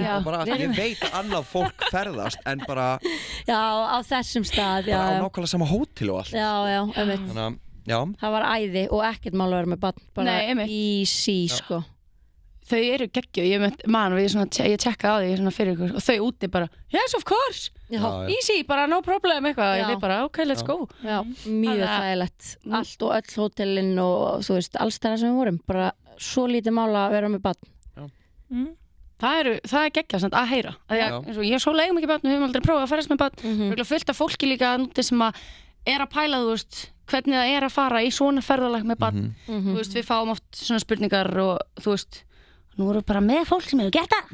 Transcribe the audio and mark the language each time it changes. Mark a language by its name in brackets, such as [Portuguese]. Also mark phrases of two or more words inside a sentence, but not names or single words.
[Icelandic] Ég veit að annað fólk ferðast en bara á þessum stað bara á nákvæmlega sama hótel og allt. Þannig að það var æði og ekkert mál að vera með barn, bara easy sko. Þau eru geggjuð, ég tjekka á því fyrir ykkur og þau úti bara, [English] yes of course, easy, [Icelandic] bara [English] no problem [Icelandic] eitthvað, ég veit bara, [English] ok, let's go. [Icelandic] Mjög þægilegt, allt og öll hótelin og þú veist, alls þar sem við vorum, bara svo lítið mál að vera með barn. Það er geggjað að heyra ég svo legum ekki barn, við höfum aldrei prófað að ferðast með barn fullt af fólki líka sem er að pæla, þú veist, hvernig það er að fara í svona ferðalag með barn þú veist, við fáum oft svona spurningar og þú veist, nú erum við bara með fólk sem hefur gert það.